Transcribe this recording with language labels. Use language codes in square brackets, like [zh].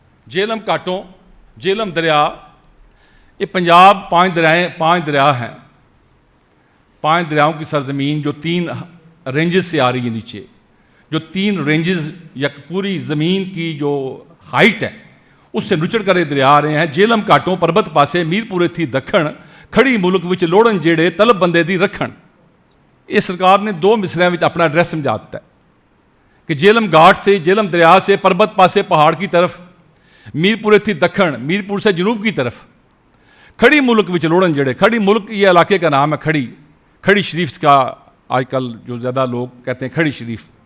[ur] جیلم کاٹوں، جیلم دریا، یہ پنجاب 5 دریا ہیں. 5 دریاؤں کی سرزمین جو 3 رینجز سے آ رہی ہے نیچے، جو 3 رینجز یا پوری زمین کی جو ہائٹ ہے اس سے نچڑ کر یہ دریا آ رہے ہیں. [pa] جیلم کاٹوں پربت پاسے میرپورے تھی دکھن، کھڑی ملک وچ لوڑن جیڑے طلب بندے دی رکھن. [ur] اس سرکار نے 2 مصرعوں میں اپنا ایڈریس سمجھاتا ہے کہ جیلم گھاٹ سے، جیلم دریا سے پربت پاسے پہاڑ کی طرف، [pa] میرپورے تھی دکھن، [ur] میرپور سے جنوب کی طرف، [pa] کھڑی ملک وچ لوڑن جڑے. [ur] کھڑی ملک یہ علاقے کا نام ہے. کھڑی شریف کا آج کل جو زیادہ لوگ کہتے ہیں کھڑی شریف.